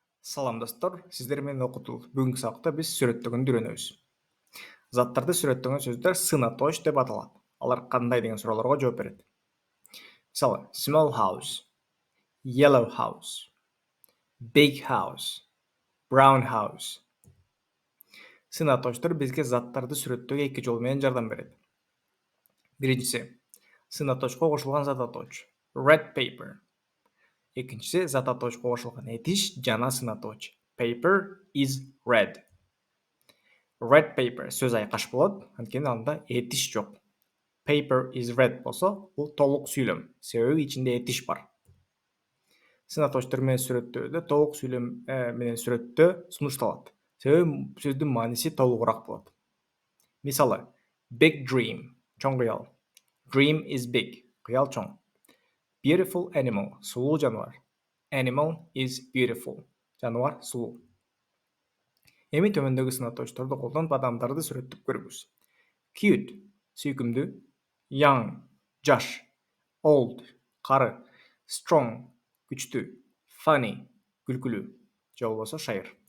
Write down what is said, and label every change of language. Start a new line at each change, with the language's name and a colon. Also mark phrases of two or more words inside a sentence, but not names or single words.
Kyrgyz: Салам достор, сиздер менен окутулат. Бүгүнкү сабакта биз сүрөттөгөндү үйрөнөбүз. Заттарды сүрөттөгөн сөздөр сынатош деп аталат. Алар кандай деген суроолорго жооп берет. Мисалы,
English: small house, yellow house, big house, brown house.
Kyrgyz: Сынатоштор бизге заттарды сүрөттөөгө эки жол менен жардам берет. Биринчиси, сынатошко кошулган зататооч,
English: red paper.
Kyrgyz: Экинчиси, зататоочко кошулган этиш жана сынатооч.
English: Paper is red. Red paper
Kyrgyz: сөз айкаш болот, анткени анда этиш жок.
English: Paper is red
Kyrgyz: болсо, бул толук сүйлөм, себеби ичинде этиш бар. Сынатоочтор менен сүрөттөөдө толук сүйлөм менен сүрөттөө сунушталат. Себеби сөздүн мааниси толугураак болот. Мисалы,
English: big dream,
Kyrgyz: чоң кыял.
English: Dream is big,
Kyrgyz: кыял чоң.
English: Beautiful animal,
Kyrgyz: сулуу жаныбар.
English: Animal is beautiful,
Kyrgyz: жаныбар сулуу. Эми төмөндөгү сынатоочторду колдонуп адамдарды сүрөттөп көрүңүз. Cute, сүйкүмдүү. Young, жаш. Old, кары. Strong, күчтүү. Funny, күлкүлүү. Же болбосо шайыр.